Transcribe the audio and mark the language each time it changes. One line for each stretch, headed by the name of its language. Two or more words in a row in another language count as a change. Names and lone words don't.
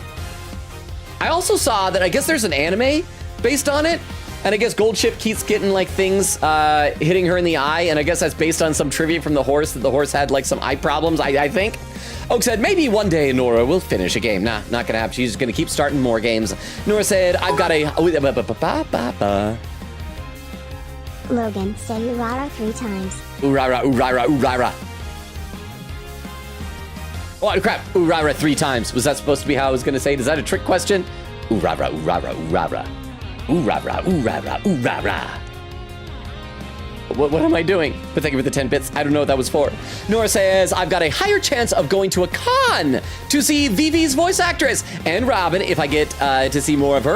English: I also saw that I guess there's an anime based on it, and I guess Gold Ship keeps getting like things hitting her in the eye, and I guess that's based on some trivia from the horse, that the horse had like some eye problems, I think. Oak said, maybe one day Nora will finish a game. Nah, not gonna happen. She's just gonna keep starting more games. Nora said, I've got a... Logan, say Urara 3 times. Urara, Urara, Urara. Oh, crap. Urara 3 times. Was that supposed to be how I was going to say it? Is that a trick question? Urara, Urara, Urara. Urara, Urara, Urara. What am I doing? But thank you for the 10 bits. I don't know what that was for. Nora says, I've got a higher chance of going to a con to see Vivi's voice actress and Robin if I get to see more of her.